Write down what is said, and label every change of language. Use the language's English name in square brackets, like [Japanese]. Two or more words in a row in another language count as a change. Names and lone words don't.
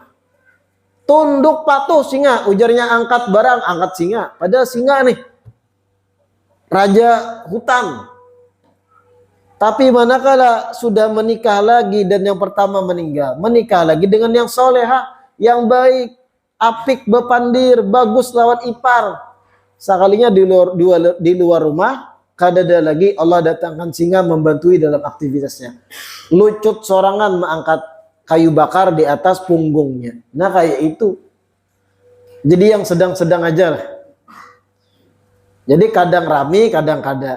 [Banjar] Tunduk patuh singa, ujarnya angkat barang, angkat singa. Padahal singa nih raja hutan. Tapi manakala sudah menikah lagi dan yang pertama meninggal, menikah lagi dengan yang soleha, yang baik, apik bepandir, bagus lawan ipar. Sekalinya di luar rumah, kadada lagi Allah datangkan singa membantui dalam aktivitasnya. Lucut sorangan mengangkat kayu bakar di atas punggungnya. Nah kayak itu. Jadi yang sedang-sedang aja lah. Jadi kadang rami, kadang kada.